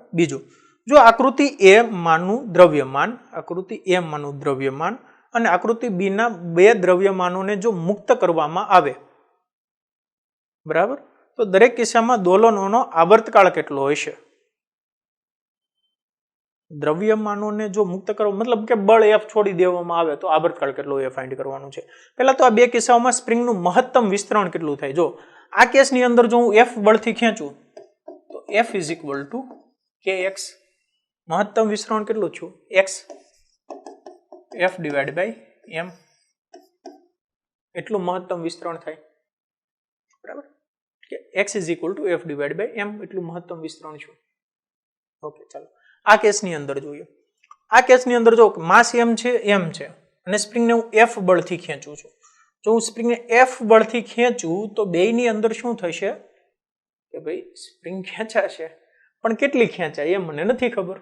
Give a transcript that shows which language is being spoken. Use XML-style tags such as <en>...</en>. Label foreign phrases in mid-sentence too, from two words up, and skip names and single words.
<gu>બીજું, જો આકૃતિ A માનું દ્રવ્યમાન અને આકૃતિ B ના બે દ્રવ્યમાનોને જો મુક્ત કરવામાં આવે, બરાબર, તો દરેક કિસ્સામાં દોલનોનો આવર્તકાળ કેટલો હશે? દ્રવ્યમાનોને જો મુક્ત કરો મતલબ કે બળ F છોડી દેવામાં આવે તો આવર્તકાળ કેટલો એ ફાઇન્ડ કરવાનું છે. પહેલા તો આ બે કિસ્સાઓમાં સ્પ્રિંગનું મહત્તમ વિસ્તરણ કેટલું થાય.</gu> <en>જો આ કેસની અંદર જો હું F બળથી ખેંચું તો F is equal to kx.</en> <gu>મહત્તમ વિસ્તરણ કેટલું છું? x.</gu> <en>F divided by m.</en> <gu>એટલું મહત્તમ વિસ્તરણ થાય. બરાબર.</gu> <en>x is equal to F divided by m.</en> <gu>એટલું મહત્તમ વિસ્તરણ છું. ઓકે, ચાલો આ કેસની અંદર જોઈએ. આ કેસની અંદર જો માસ m છે અને સ્પ્રિંગને હું F બળથી ખેંચું છું. જો હું સ્પ્રિંગને F બળથી ખેંચું તો બેયની અંદર શું થશે કે ભાઈ સ્પ્રિંગ ખેંચાશે, પણ કેટલી ખેંચાય એ મને નથી ખબર.</gu>